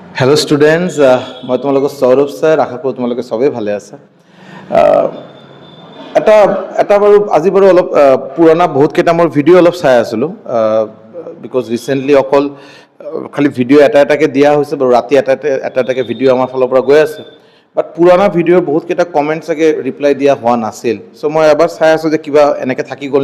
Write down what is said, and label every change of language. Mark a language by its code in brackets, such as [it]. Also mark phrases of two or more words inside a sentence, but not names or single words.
[en] hello students [hi] मैं तुम्हारे सौरभ सर आशा करूँ तुम्हारे सबे भाले आसा [as] এটা এটা বাৰু আজি বাৰু অলপ পুৰণা বহুত কেইটা মোৰ ভিডিঅ' অলপ চাই আছিলোঁ [en] because recently [as] অকল খালি ভিডিঅ' এটা এটাকৈ দিয়া হৈছে বাৰু ৰাতি এটা এটাকৈ ভিডিঅ' আমাৰ ফালৰ পৰা গৈ আছে বাট পুৰণা ভিডিঅ'ৰ বহুত কেইটা কমেণ্ট চাগে ৰিপ্লাই দিয়া হোৱা নাছিল চ' মই এবাৰ চাই আছোঁ যে কিবা এনেকৈ থাকি গ'ল